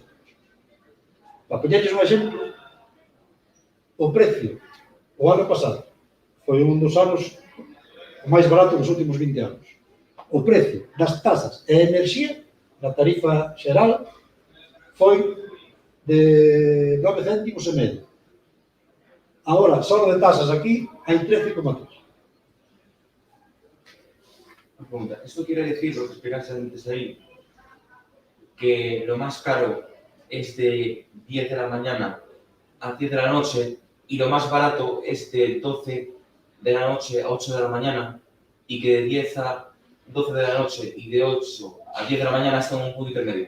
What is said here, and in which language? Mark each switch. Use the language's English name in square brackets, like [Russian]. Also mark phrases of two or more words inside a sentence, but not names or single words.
[Galician] Para poñerles un exemplo, o precio, o ano pasado, foi un dos anos o máis barato dos últimos 20 anos. o precio das tasas e enerxía na tarifa xeral foi de 9 céntimos e medio. Ahora, só de tasas aquí, hai 13,3. [Spanish] Pregunta, ¿esto quiere decir, lo que explicaste antes ahí, que lo más caro es de 10 de la mañana a 10 de la noche y lo más barato es de 12 de la noche a 8 de la mañana y que de 10 a 12 de la noche y de 8 a 10 de la mañana está en un punto intermedio?